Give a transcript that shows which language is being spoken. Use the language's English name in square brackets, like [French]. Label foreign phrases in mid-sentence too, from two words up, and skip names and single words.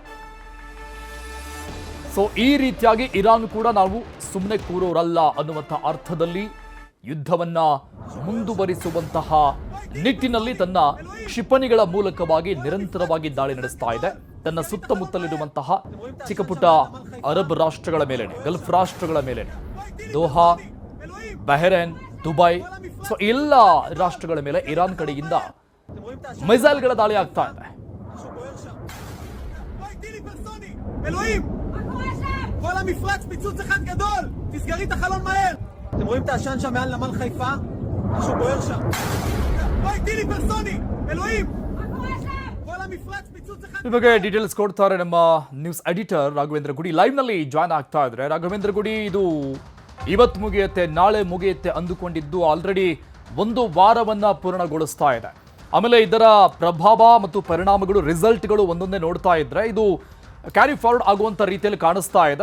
[Kannada] ಸೊ ಈ ರೀತಿಯಾಗಿ ಇರಾನ್ ಕೂಡ ನಾವು ಸುಮ್ಮನೆ ಕೂರೋರಲ್ಲ ಅನ್ನುವಂಥ ಅರ್ಥದಲ್ಲಿ ಯುದ್ಧವನ್ನ ಮುಂದುವರಿಸುವಂತಹ ನಿಟ್ಟಿನಲ್ಲಿ ತನ್ನ ಕ್ಷಿಪಣಿಗಳ ಮೂಲಕವಾಗಿ ನಿರಂತರವಾಗಿ ದಾಳಿ ನಡೆಸ್ತಾ ಇದೆ. ತನ್ನ ಸುತ್ತಮುತ್ತಲಿರುವಂತಹ ಚಿಕ್ಕ ಪುಟ್ಟ ಅರಬ್ ರಾಷ್ಟ್ರಗಳ ಮೇಲೆ, ಗಲ್ಫ್ ರಾಷ್ಟ್ರಗಳ ಮೇಲೆ, ದೋಹಾ, ಬಹರೇನ್, ದುಬೈ, ಸೊ ಎಲ್ಲ ರಾಷ್ಟ್ರಗಳ ಮೇಲೆ ಇರಾನ್ ಕಡೆಯಿಂದ ಮಿಸೈಲ್ಗಳ ದಾಳಿ ಆಗ್ತಾ ಇದೆ. [Hebrew] כל המפרץ פיצוץ אחד גדול, תסגרי את החלון מהר. אתם רואים את העשן שם מעל נמל חיפה? משהו בוער שם. בואי, טילי פרסוני, אלוהים. כל המפרץ פיצוץ אחד. [Kannada] ಈ ಬಗ್ಗೆ ಡೀಟೇಲ್ಸ್ ಕೊಡ್ತಾರೆ ನಮ್ಮ [English] news editor [Kannada] ರಾಘವೇಂದ್ರ ಗುಡಿ. ಲೈವ್ ನಲ್ಲಿ ಜಾಯ್ನ್ ಆಗ್ತಾ ಇದ್ರೆ. ರಾಘವೇಂದ್ರ ಗುಡಿ, ಇದು ಇವತ್ತು ಮುಗಿಯುತ್ತೆ, ನಾಳೆ ಮುಗಿಯುತ್ತೆ ಅಂದುಕೊಂಡಿದ್ದು ಆಲ್ರೆಡಿ 1 ವಾರವನ್ನ ಪೂರ್ಣಗೊಳಿಸ್ತಾ ಇದೆ. ಆಮೇಲೆ ಇದರ ಪ್ರಭಾವ ಮತ್ತು ಪರಿಣಾಮಗಳು, ರಿಸಲ್ಟ್ಗಳು ಒಂದೊಂದೇ ನೋಡ್ತಾ ಇದ್ರೆ ಇದು [English] carry forward [Kannada] ಆಗುವಂಥ ರೀತಿಯಲ್ಲಿ ಕಾಣಿಸ್ತಾ ಇದೆ.